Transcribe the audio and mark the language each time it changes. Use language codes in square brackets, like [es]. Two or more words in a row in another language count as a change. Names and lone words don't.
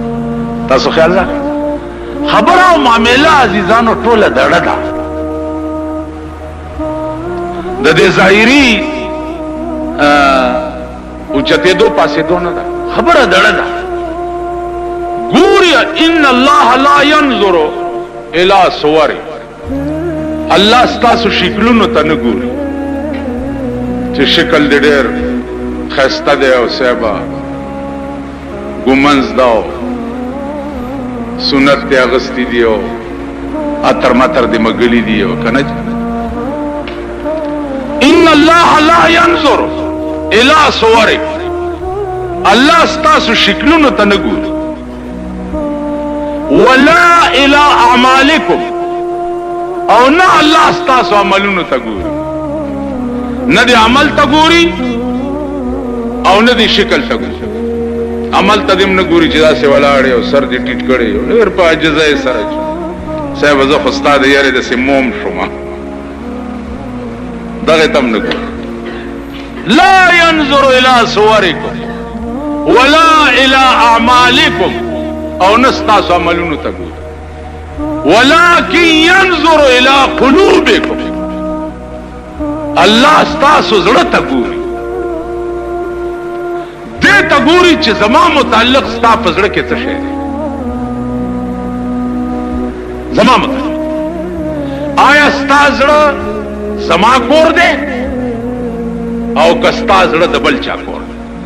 [ps] تاسو خیال راکړئ خبره او معامله عزیزانو ټوله دړه ده. د دې ظاهري اوچتېدو پاسېدو نه ده، خبره دړه ده. ګوري [ar] ان الله لا ينظر الى صور، [ps] الله ستاسو شکلونو ته نه ګوري چې شکل دې ډېر خسته دی او صاحبه ګمنز دا سنت دې اغستی دی او اتر ماتر دې مګلی دی او کنه. [ar] ان الله لا ينظر الى صور، [ps] الله ستاسو شکلونو ته نه ګوري. [ar] ولا الى اعمالکم، [ps] او نه الله ستاسو عملونو ته ګوري، نه دی عمل ته ګوري او نه دی شکل ته ګوري. عمل ته دې نه ګوري چې داسې ولاړې او سر دې ټیټ کړی او ډېر په عاجزۍ سره صاحب زه خو ستا د یارې داسې موم شوم، دغه ته هم نه ګوري. [ar] لا ينظر الى صورکم ولا الى اعمالکم، [ps] او نه ستاسو عملونو ته ګوري. [ar] ولكن ينظر الى قلوبكم، [ps] الله ستاسو زړه ته ګوري. دې ته ګوري چې زما متعلق ستا په زړه کې څه شی دی. زما متعلق آیا ستا زړه زما کور دی او که ستا زړه د بل چا کور دی؟